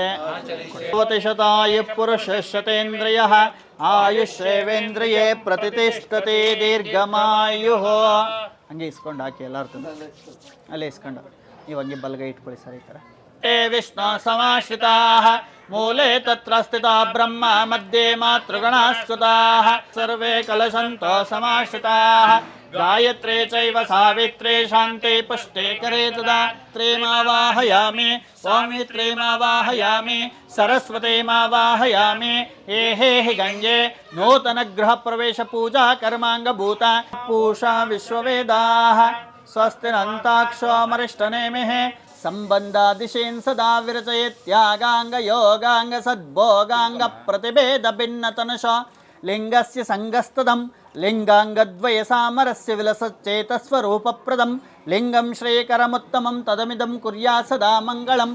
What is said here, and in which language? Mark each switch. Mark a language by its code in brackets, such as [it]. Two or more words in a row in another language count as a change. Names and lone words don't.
[sa] ಶತಾಯು ಪುರುಷಶತೇಂದ್ರಿಯಃ ಆಯುಷ್ಯೇವೇಂದ್ರಿಯೇ ಪ್ರತಿಷ್ಠತೆ ದೀರ್ಘಮಾಯುಃ. [kn] ಹಂಗೆ ಇಸ್ಕೊಂಡು ಹಾಕಿ ಎಲ್ಲಾರು ಅಲ್ಲೇ ಇಸ್ಕೊಂಡು ನೀವು ಹಂಗೆ ಬಲಗೈ ಇಟ್ಕೊಳ್ಳಿ ಸರ್. ಈ ಥರ [sa] ವಿಷ್ಣು ಸಮಾಶ್ರಿತಾಃ ಮೂಲೆ ತತ್ರ ಸ್ಥಿತಾ ಬ್ರಹ್ಮ ಮಧ್ಯೆ ಮಾತೃಗಣಾಸ್ತುತಾಃ ಸರ್ವೇ ಕಲಶಂತೋ ಸಮಾಶ್ರಿತಾಃ ಗಾಯತ್ರೇ ಚೈವ ಸಾವಿತ್ರೇ ಶಾಂತೆ ಪುಷ್ಟೇ ಕರೇ ತದಾ ತ್ರೇಮಾವಾಹಯಾಮಿ ಸ್ವಾಮಿತ್ರೇಮಾವಾಹಯಾಮಿ ಸರಸ್ವತೀಮಾವಾಹಯಾಮಿ. ಹೇ ಗಂಗೆ ನೂತನ ಗೃಹ ಪ್ರವೇಶ ಪೂಜಾ ಕರ್ಮಾಂಗಭೂತ ಪೂಷಾ ವಿಶ್ವವೇದಾಃ ಸ್ವಸ್ತಿರಂತಾಕ್ಷೋಮರಿಷ್ಟನೇಮಿಃ ಸಂಬಂಧಾದಿಶೇನ್ ಸದಾ ವಿರಚಯತ್ಯಾಗಾಂಗ ಯೋಗಾಂಗ ಸದ್ಭೋಗಾಂಗ ಪ್ರತಿಭೇದ ಭಿನ್ನತನಶ ಲಿಂಗಸ್ಯ ಸಂಗಸ್ತದಂ ಲಿಂಗಾಂಗದ್ವಯ ಸಾಮರಸ್ಯ ವಿಲಸಚ್ಚೇತಸ್ವರೂಪಪ್ರದಂ ಲಿಂಗಂ ಶ್ರೀಕರಮುತ್ತಮಂ ತದಮಿದಂ ಕುರ್ಯಾ ಸದಾ ಮಂಗಳಂ.